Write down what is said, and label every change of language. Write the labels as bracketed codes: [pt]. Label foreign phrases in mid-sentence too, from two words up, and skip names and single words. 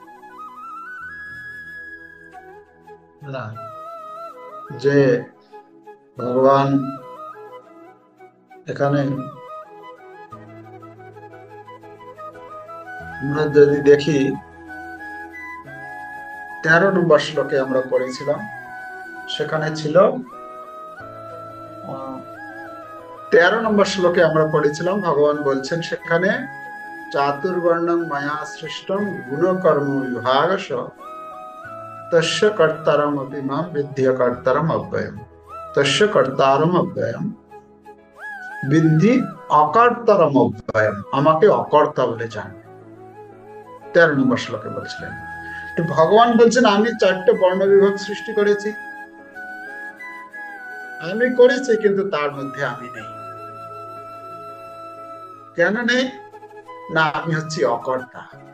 [bn] যে ভগবান এখানে আমরা যদি দেখি 13 নম্বর শ্লোকে আমরা পড়েছিলাম, সেখানে ছিল 13 নম্বর শ্লোকে আমরা পড়েছিলাম ভগবান বলছেন সেখানে [sa] চাতুর্বর্ণং মায়া সৃষ্টং গুণকর্ম বিভাগশ তস্য কর্তারম অপি মাম বিদ্ধি অকর্তারম অব্যয়ম। তস্য কর্তারম অব্যয়ম বিদ্ধি অকর্তারম অব্যয়ম। [bn] আমাকে অকর্তা বলে জান। 13 নম্বর শ্লোকে বলছিলেন। তো ভগবান বলছেন আমি 4টে বর্ণ বিভাগ সৃষ্টি করেছি, আমি করেছি, কিন্তু তার মধ্যে আমি নেই। কেন নেই? না, আমি হচ্ছি অকর্তা।